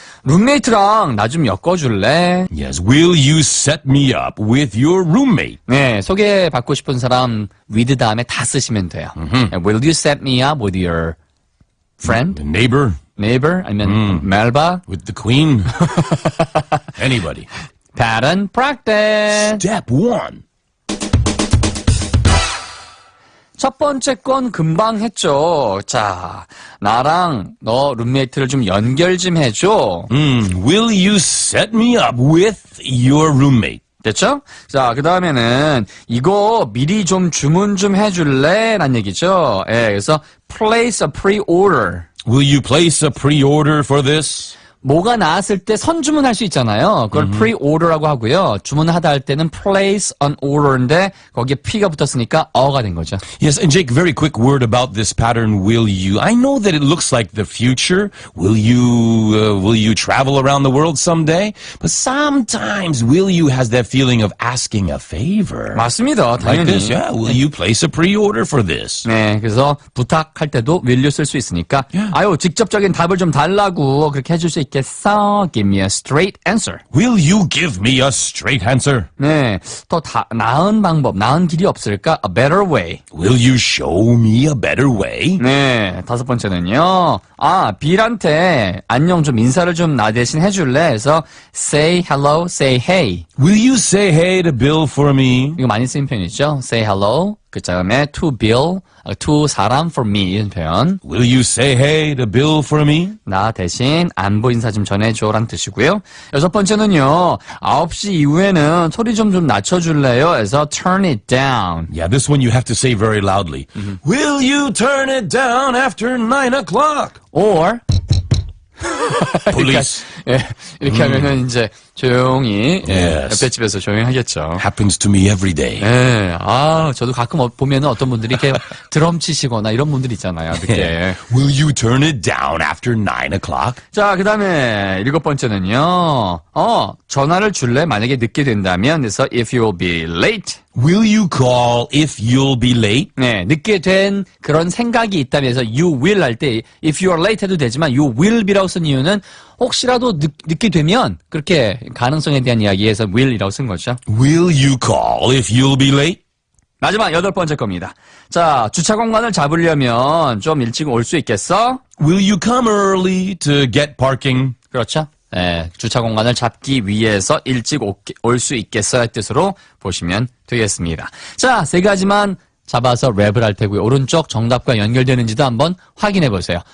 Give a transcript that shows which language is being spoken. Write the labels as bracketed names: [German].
[Korean] 룸메이트랑 나 좀 엮어줄래? [English] Yes, will you set me up with your roommate? [Korean] 네, 소개받고 싶은 사람 with 다음에 다 쓰시면 돼요. [English] Will you set me up with your friend? The neighbor? [Korean] Neighbor? 아니면 멜바? [English] With the queen? Anybody. Pattern practice. Step 1. [Korean] 첫 번째 건 금방 했죠. 자, 나랑 너 룸메이트를 좀 연결 좀 해줘. [English] Will you set me up with your roommate? [Korean] 됐죠? 자, 그 다음에는 이거 미리 좀 주문 좀 해줄래? 라는 얘기죠. 예, 그래서 [English] place a pre-order. Will you place a pre-order for this? [Korean] 뭐가 나왔을 때 선주문할 수 있잖아요. 그걸 pre-order라고 하고요. 주문하다 할 때는 [English] place an order [Korean] 인데 거기에 P가 붙었으니까 어가 된 거죠. [English] Yes, and Jake, very quick word about this pattern, will you. I know that it looks like the future. Will you travel around the world someday? But sometimes will you has that feeling of asking a favor. [Korean] 맞습니다. [English] Like [Korean] 당연히. [English] this, yeah. Will you place a pre-order for this? [Korean] 네, 그래서 부탁할 때도 [English] will you [Korean] 쓸 수 있으니까 [English] Yeah. [Korean] 아유, 직접적인 답을 좀 달라고 그렇게 해줄 수 있겠어? [English] Give me a straight answer. Will you give me a straight answer? [Korean] 네, 더 나은 방법, 나은 길이 없을까? [English] A better way. Will you show me a better way? [Korean] 네, 다섯 번째는요. 아, 빌한테 안녕 좀 인사를 좀 나 대신 해줄래? 그래서 [English] say hello, say hey. Will you say hey to Bill for me? [Korean] 이거 많이 쓰는 표현이죠. [English] Say hello. [Korean] 그 다음에 [English] to Bill, to [Korean] 사람 [English] for me [Korean] 이런 표현. [English] Will you say hey to Bill for me? [Korean] 나 대신 안부 인사 좀 전해줘라는 뜻이고요. 여섯 번째는요. 9시 이후에는 소리 좀 낮춰줄래요? 그래서 [English] turn it down. Yeah, this one you have to say very loudly. Will you turn it down after 9 o'clock? Or Police. [Korean] 예, 이렇게 하면은 이제 조용히 예, [English] Yes. [Korean] 옆에 집에서 조용히 하겠죠. [English] Happens to me every day. [Korean] 예, 아, 저도 가끔 보면은 어떤 분들이 이렇게 드럼 치시거나 이런 분들 있잖아요, 늦게. [English] Will you turn it down after 9 o'clock? [Korean] 자, 그 다음에 일곱 번째는요. 전화를 줄래? 만약에 늦게 된다면, 그래서 [English] if you'll be late. Will you call if you'll be late? [Korean] 네, 늦게 된 그런 생각이 있다면서 [English] you will [Korean] 할 때 [English] if you are late [Korean] 해도 되지만 [English] you will be [Korean] 라고 쓴 이유는 혹시라도 늦게 되면 그렇게 가능성에 대한 이야기에서 will이라고 쓴 거죠. [English] Will you call if you'll be late? [Korean] 마지막 여덟 번째 겁니다. 자, 주차 공간을 잡으려면 좀 일찍 올 수 있겠어? [English] Will you come early to get parking? [Korean] 그렇죠. 네, 주차 공간을 잡기 위해서 일찍 올 수 있겠어의 뜻으로 보시면 되겠습니다. 자, 세 가지만 잡아서 랩을 할 테고요. 오른쪽 정답과 연결되는지도 한번 확인해 보세요.